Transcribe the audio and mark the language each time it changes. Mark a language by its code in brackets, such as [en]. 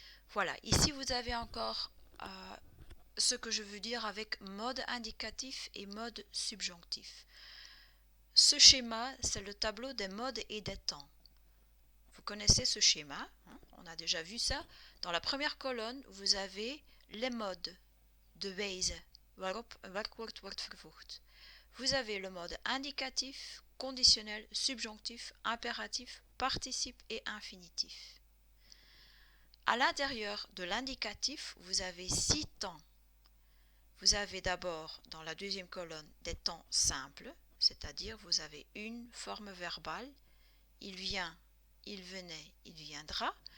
[fr] Voilà, ici vous avez encore ce que je veux dire avec mode indicatif et mode subjonctif. Ce schéma, c'est le tableau des modes et des temps. Vous connaissez ce schéma, hein? On a déjà vu ça. Dans la première colonne, vous avez les modes, [nl] de wijze waarop een werkwoord wordt vervoegd. [fr] vous avez le mode indicatif, conditionnel, subjonctif, impératif, participe et infinitif. À l'intérieur de l'indicatif, vous avez 6 temps. Vous avez d'abord, dans la deuxième colonne, des temps simples, c'est-à-dire vous avez une forme verbale, il vient, il venait, il viendra.